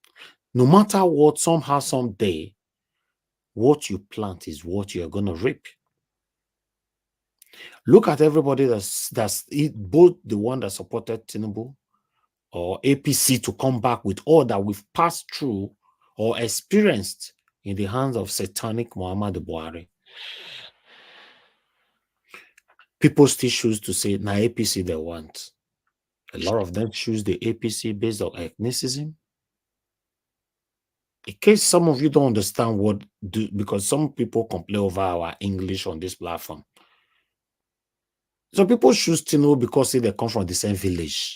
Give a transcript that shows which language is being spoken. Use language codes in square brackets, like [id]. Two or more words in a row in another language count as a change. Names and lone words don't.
[en] No matter what, somehow, someday, what you plant is what you're going to reap. Look at everybody that's both the one that supported Tinubu or APC to come back with all that we've passed through or experienced in the hands of satanic Muhammadu Buhari. People still choose to say, na APC they want. A lot of them choose the APC based on ethnicism. In case some of you don't understand because some people complain over our English on this platform. Some people choose Tinubu because they come from the same village.